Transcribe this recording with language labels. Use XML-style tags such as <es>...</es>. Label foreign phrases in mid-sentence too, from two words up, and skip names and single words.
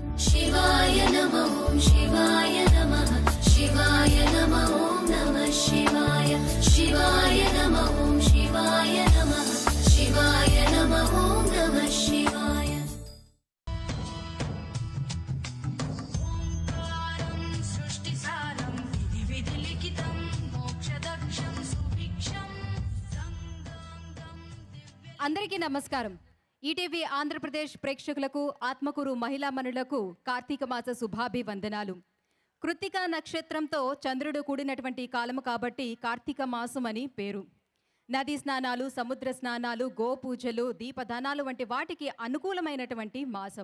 <sa>शिवाय नमः शिवाय नमः शिवाय नमः नमः शिवाय शिवाय नमः शिवाय नमः शिवाय नमः नमः शिवाय सृष्टिसारं विधिलिखितं मोक्षदक्षं सुभिक्षं</sa> <te>అందరికీ నమస్కారం. ఈటీవీ ఆంధ్రప్రదేశ్ ప్రేక్షకులకు, ఆత్మకూరు మహిళా మనులకు కార్తీక మాస శుభాభివందనాలు. కృత్తిక నక్షత్రంతో చంద్రుడు కూడినటువంటి కాలము కాబట్టి కార్తీక మాసం అని పేరు. నదీ స్నానాలు, సముద్ర స్నానాలు, గోపూజలు, దీపదానాలు వంటి వాటికి అనుకూలమైనటువంటి మాసం.</te>